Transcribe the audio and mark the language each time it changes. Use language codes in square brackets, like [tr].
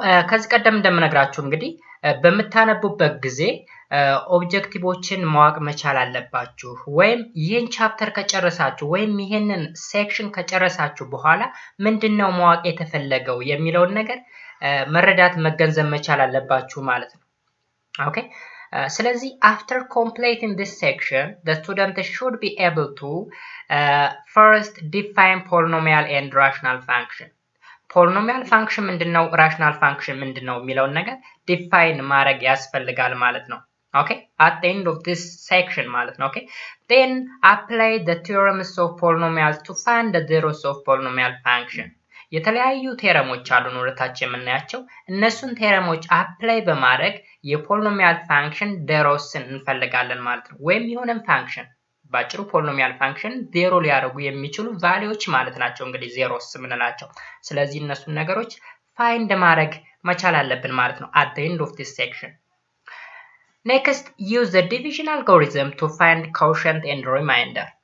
[am] ከዚህ ቀደም እንደምነግራችሁ እንግዲህ በምታነቡበት ጊዜ ኦብጀክቲቮችን ማወቅ መቻል አለባችሁ። ወይም ይህን ቻፕተር ከጨረሳችሁ ወይም ይህንን ሴክሽን ከጨረሳችሁ በኋላ ምንድነው ማወቅ የተፈለገው የሚለውን ነገር መረዳት መገንዘብ መቻል አለባችሁ ማለት ነው። ኦኬ ስለዚህ [en] after completing this section the student should be able to first define polynomial and rational function. [am] ፖሊኖሚያል ፋንክሽን ምንድነው? ራሽናል ፋንክሽን ምንድነው የሚለውን ነገር ዲፋይን ማድረግ ያስፈልጋል ማለት ነው። ኦኬ [en] at the end of this section [am] ማለት ነው። ኦኬ [en] then apply the theorems of polynomials to find the zeros of polynomial function. [am] የተለያዩ ቴረሞች አሉን ወደታች የምናያቸው። እነሱን ቴረሞች አፕላይ በማድረግ የፖሊኖሚያል ፋንክሽን ዜሮስን እንፈልጋለን ማለት ነው። ወይም የሆነን ፋንክሽን ባጭሩ ፖሊኖሚያል ፋንክሽን ዜሮ ሊያደርጉ የሚችሉ ቫልዩዎች ማለት ናቸው እንግዲህ ዜሮስ የምንላቸው። ስለዚህ እነሱን ነገሮች ፋይንድ ማድረግ መቻል አለብን ማለት ነው [en] at the end of this section. Next, use the division algorithm to find quotient and remainder.